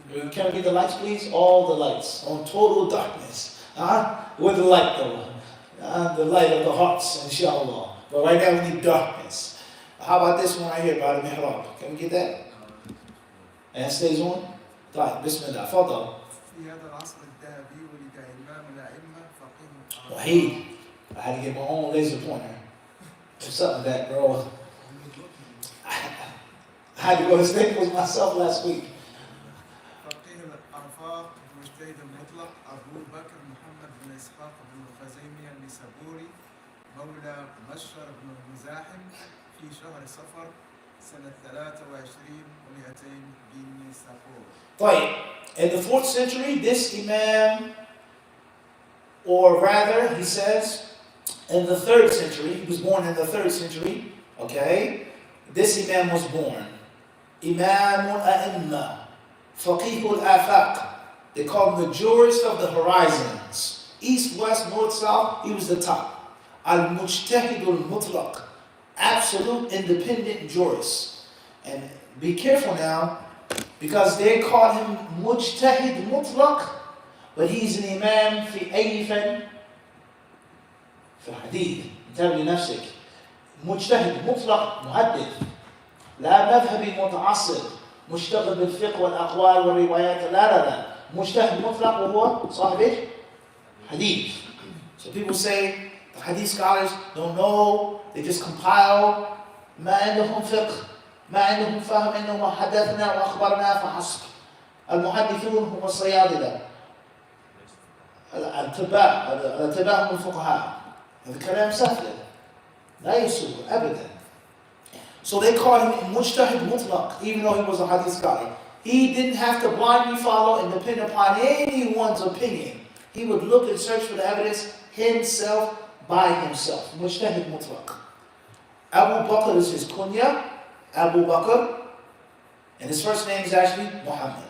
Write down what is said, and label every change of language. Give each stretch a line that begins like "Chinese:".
English: Can we get the lights, please? All the lights on total darkness. With the light though, the light of the hearts, inshallah. But right now we need darkness. How about this one right here, by the mihrab? Can we get that? And it stays on.
Arabic: طيب بسم الله تفضل. في هذا العصر الذهبي ولد إمام الأئمة فقيه وحيد.
English: I had to get my own laser pointer. What's up with that, bro? I had to go to Staples myself last week.
Arabic: فقيه الآفاق المجتهد المطلق أبو بكر محمد بن إسحاق بن الخزيمي النسابوري مولى مشهر بن المزاحم في شهر صفر سنة 23 و200 بالنسابور.
English: طيب, in the 4th century, this Imam, or rather, he says, in the 3rd century, he was born in the 3rd century, okay? This Imam was born. Imam al-A'imma, Faqih al-Afaq. They call him the jurist of the horizons. East, west, north, south, he was the top. Al-Mujtahid al-Mutlaq, absolute independent jurist. And be careful now, because they call him Mujtahid Mutlaq, but he's an Imam
Arabic: في أي فن؟ في الحديث. انتبه لنفسك. مجتهد مطلق محدث. لا مذهبي متعصب مشتغل بالفقه والأقوال والروايات. لا. مجتهد مطلق وهو صاحب ايش؟ حديث.
English: So people say the hadith scholars don't know, they just compile.
Arabic: ما عندهم فقه, ما عندهم فهم, إنهم حدثنا وأخبرنا فحسب. المحدثون هم الصيادلة. الأتباع هم الفقهاء. هذا كلام سهل لا يسوء أبدا.
English: So they call him Mujtahid Mutlaq, even though he was a hadith scholar. He didn't have to blindly follow and depend upon anyone's opinion He would look and search for the evidence himself, by himself. Mujtahid mutlaq. Abu Bakr is his kunya, Abu Bakr, and his first name is actually Muhammad.